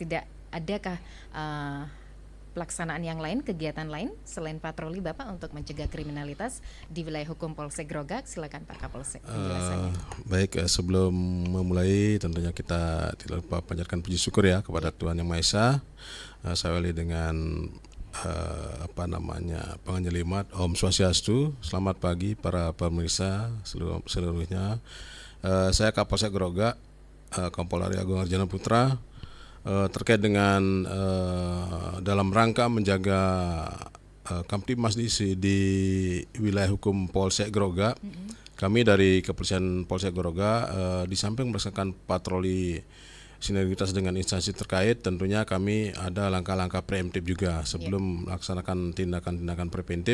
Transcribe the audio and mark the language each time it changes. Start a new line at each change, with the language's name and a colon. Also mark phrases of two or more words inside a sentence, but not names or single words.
Indonesian: Tidak adakah pelaksanaan yang lain, kegiatan lain selain patroli Bapak untuk mencegah kriminalitas di wilayah hukum Polsek Grogak? Silakan Pak Kapolsek penjelasannya. Baik, sebelum memulai tentunya kita tidak lupa panjatkan puji syukur ya kepada Tuhan Yang Maha Esa. Saya awali dengan penganyelimat
Balinese: Om Swastiastu.
Indonesian: Selamat pagi para pemirsa seluruhnya. Saya Kapolsek Grogak, Kompol Arya Agung Arjana Putra. Terkait dengan dalam rangka menjaga Kamtibmas di wilayah hukum Polsek Grogak, kami dari Kepolisian Polsek Grogak di samping melaksanakan patroli sinergitas dengan instansi terkait, tentunya kami ada langkah-langkah preemptif juga sebelum melaksanakan tindakan-tindakan preventif.